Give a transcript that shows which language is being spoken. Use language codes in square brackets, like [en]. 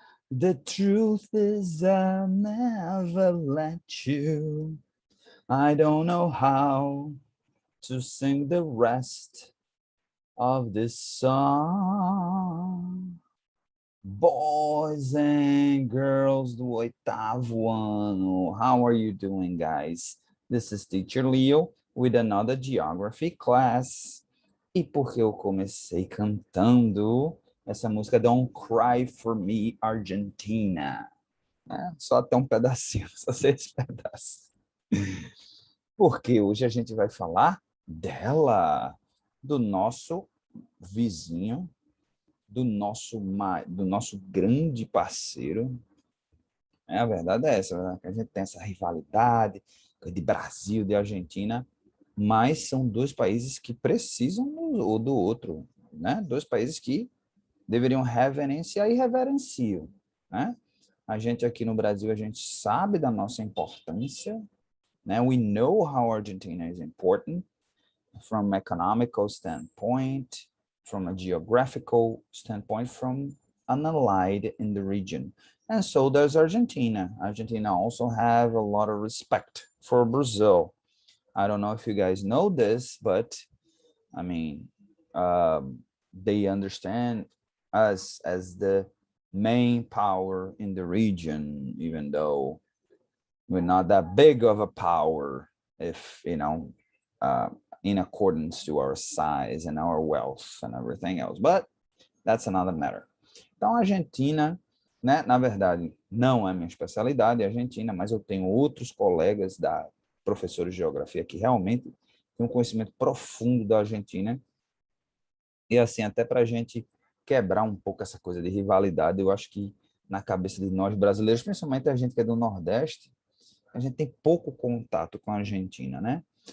[en] The truth is I'll never let you. I don't know how to sing the rest of this song. Boys and girls [pt] do oitavo ano. [en] How are you doing, guys? This is Teacher Leo with another geography class. [pt] E porque eu comecei cantando essa música Don't Cry For Me, Argentina. Só até um pedacinho, só 6 pedaços. Porque hoje a gente vai falar dela, do nosso vizinho, do nosso grande parceiro. A verdade é essa, né? A gente tem essa rivalidade de Brasil, de Argentina, mas são dois países que precisam um do outro, né? Dois países que deveriam reverenciar e reverenciam, né? A gente aqui no Brasil, a gente sabe da nossa importância, né? [en] We know how Argentina is important from an economical standpoint, from a geographical standpoint, from an allied in the region. And so does Argentina. Argentina also have a lot of respect for Brazil. I don't know if you guys know this, but I mean, they understand us as the main power in the region, even though we're not that big of a power, if you know, in accordance to our size and our wealth and everything else. But that's another matter. [pt] Então, a Argentina, né, na verdade, não é minha especialidade, a Argentina, mas eu tenho outros colegas professores de geografia que realmente têm um conhecimento profundo da Argentina. E assim, até para a gente quebrar um pouco essa coisa de rivalidade, eu acho que na cabeça de nós brasileiros, principalmente a gente que é do Nordeste, a gente tem pouco contato com a Argentina, né?